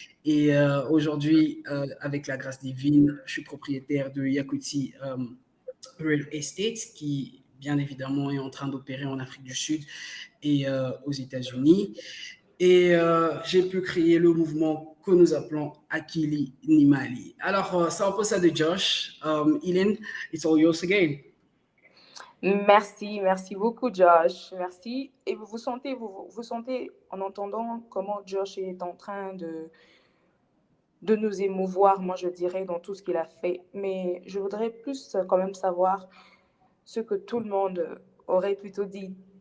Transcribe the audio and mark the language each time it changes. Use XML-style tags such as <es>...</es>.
<fr>Et aujourd'hui, avec la grâce divine, je suis propriétaire de Yakuti Real Estate, qui bien évidemment, est en train d'opérer en Afrique du Sud et aux États-Unis. Et j'ai pu créer le mouvement que nous appelons Akili Nimali. Alors, c'est un peu ça de Josh.</fr> <en>Hélène, it's all yours again.</en> <fr>Merci, merci beaucoup, Josh. Merci. Et vous sentez en entendant comment Josh est en train de nous émouvoir, moi je dirais, dans tout ce qu'il a fait. Mais je voudrais plus quand même savoir ce que tout le monde aurait plutôt dit.</fr>